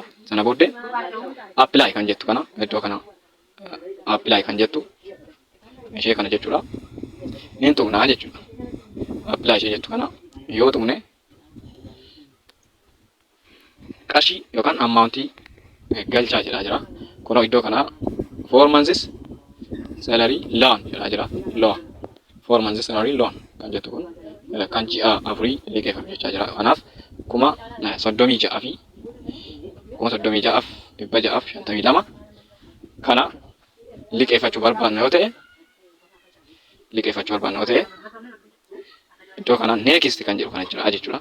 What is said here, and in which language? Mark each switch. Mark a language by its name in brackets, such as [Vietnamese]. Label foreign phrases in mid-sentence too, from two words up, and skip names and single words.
[Oromo] Sana booddee apply kan jettu kana iddoo kana apply kan jettu ishee kana jechuudha. Niin tuqnaa jechuudha. Apply ishee jettu kana yoo tuqne qarshii yookaan ammauntii galchaa jedhaa jira. Kunoo iddoo kana [English] 4 months salary loan [Oromo] jedhaa jira. Loan [English] 4 months salary loan [Oromo] kan jettu kun kan ji'a 4 liqeeffamu jechaa jira. Kanaaf 36,652 kana liqeeffachuu barbaanna yoo ta'e iddoo kana next kan jedhu kana jira jechuudha.